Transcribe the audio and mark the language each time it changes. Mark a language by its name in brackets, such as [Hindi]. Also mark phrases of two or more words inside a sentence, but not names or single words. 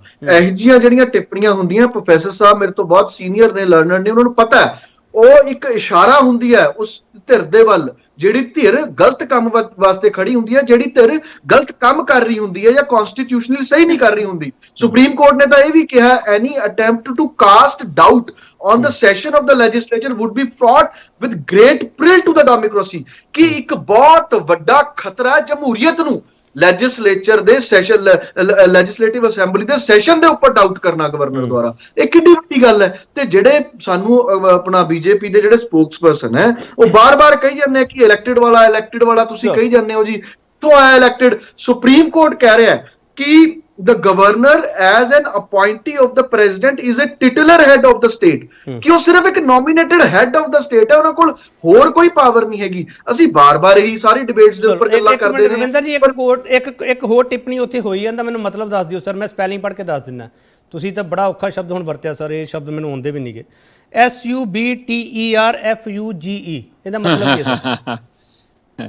[Punjabi] ਇਹ ਜਿਹੀਆਂ ਜਿਹੜੀਆਂ ਟਿੱਪਣੀਆਂ ਹੁੰਦੀਆਂ, ਪ੍ਰੋਫੈਸਰ ਸਾਹਿਬ ਮੇਰੇ ਤੋਂ ਬਹੁਤ ਸੀਨੀਅਰ ਨੇ, ਲਰਨਰ ਨੇ, ਉਹਨਾਂ ਨੂੰ ਪਤਾ ਹੈ ਉਹ ਇੱਕ ਇਸ਼ਾਰਾ ਹੁੰਦੀ ਹੈ ਉਸ ਧਿਰ ਦੇ ਵੱਲ ਜਿਹੜੀ ਧਿਰ ਗਲਤ ਕੰਮ ਵਾਸਤੇ ਖੜੀ ਹੁੰਦੀ ਹੈ, ਜਿਹੜੀ ਧਿਰ ਗਲਤ ਕੰਮ ਕਰ ਰਹੀ ਹੁੰਦੀ ਹੈ ਜਾਂ ਕਨਸਟੀਟਿਊਸ਼ਨਲੀ ਸਹੀ ਨਹੀਂ ਕਰ ਰਹੀ ਹੁੰਦੀ। ਸੁਪਰੀਮ ਕੋਰਟ ਨੇ ਤਾਂ ਇਹ ਵੀ ਕਿਹਾ, [English] any attempt to cast doubt on the session of the legislature would be fraught with great peril to the democracy, [Punjabi] ਕਿ ਇੱਕ ਬਹੁਤ ਵੱਡਾ ਖਤਰਾ ਹੈ ਜਮਹੂਰੀਅਤ ਨੂੰ ਲੈਜਿਸਲੇਚਰ ਦੇ ਸੈਸ਼ਨ, [English] legislative assembly [Punjabi] ਦੇ ਸੈਸ਼ਨ ਦੇ ਉੱਪਰ ਡਾਊਟ ਕਰਨਾ ਗਵਰਨਰ ਦੁਆਰਾ। ਇਹ ਕਿੰਨੀ ਵੱਡੀ ਗੱਲ ਹੈ। ਤੇ ਜਿਹੜੇ ਸਾਨੂੰ ਆਪਣਾ ਬੀਜੇਪੀ ਦੇ ਜਿਹੜੇ ਸਪੋਕਸਪਰਸਨ ਹੈ ਉਹ ਬਾਰ-ਬਾਰ ਕਹੀ ਜਾਂਦੇ ਕਿ ਇਲੈਕਟਿਡ ਵਾਲਾ ਤੁਸੀਂ ਕਹੀ ਜਾਂਦੇ ਹੋ ਜੀ, ਤੋਂ ਆਇਆ ਇਲੈਕਟਿਡ। ਸੁਪਰੀਮ ਕੋਰਟ ਕਹਿ ਰਿਹਾ ਹੈ ਕਿ [English] the governor as an appointee of the president is a titular head of the state, [Punjabi] ਕਿ ਉਹ ਸਿਰਫ ਇੱਕ [English] nominated head of the state [Punjabi] ਹੈ, ਉਹਨਾਂ ਕੋਲ ਹੋਰ ਕੋਈ ਪਾਵਰ ਨਹੀਂ ਹੈਗੀ। ਅਸੀਂ ਬਾਰ-ਬਾਰ ਇਹੀ ਸਾਰੀ ਡਿਬੇਟਸ ਦੇ ਉੱਪਰ ਗੱਲਾਂ ਕਰਦੇ ਨੇ। ਰਵਿੰਦਰ ਜੀ ਇੱਕ ਹੋਰ ਟਿੱਪਣੀ ਉੱਥੇ ਹੋਈ ਹੈ ਤਾਂ ਮੈਨੂੰ ਮਤਲਬ ਦੱਸ ਦਿਓ ਸਰ, ਮੈਂ ਸਪੈਲਿੰਗ ਪੜ੍ਹ ਕੇ ਦੱਸ ਦਿੰਦਾ। ਤੁਸੀਂ ਤਾਂ ਬੜਾ ਔਖਾ ਸ਼ਬਦ ਹੁਣ ਵਰਤਿਆ ਸਰ, ਇਹ ਸ਼ਬਦ ਮੈਨੂੰ ਆਉਂਦੇ ਵੀ ਨਹੀਂਗੇ। SUBTERFUGE, ਇਹਦਾ ਮਤਲਬ ਕੀ ਹੈ ਸਰ?